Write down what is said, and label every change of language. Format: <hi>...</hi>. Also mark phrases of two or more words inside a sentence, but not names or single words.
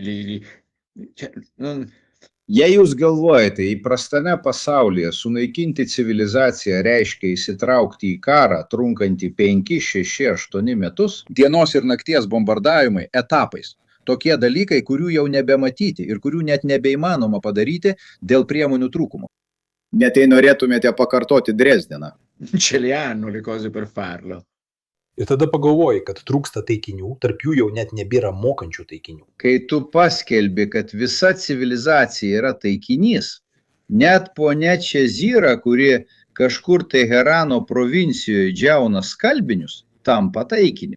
<lt>Jei jūs galvojate, įprastame pasaulyje sunaikinti civilizaciją reiškia įsitraukti į karą, trunkantį 5, 6, 8 metus, dienos ir nakties bombardavimai etapais. Tokie dalykai, kurių jau nebematyti ir kurių net nebeįmanoma padaryti dėl priemonių trūkumo. Net jei norėtumėte pakartoti Dresdeną.</lt> <it>Ce le hanno le cose per farlo.</it> <lt>Ir tada pagalvoji, kad trūksta taikinių, tarp jų jau net nebėra mokančių taikinių. Kai tu paskelbi, kad visa civilizacija yra taikinys, net ponia Čezira, kuri kažkur Teherano provincijoje džiauna skalbinius, tampa taikiniu.</lt>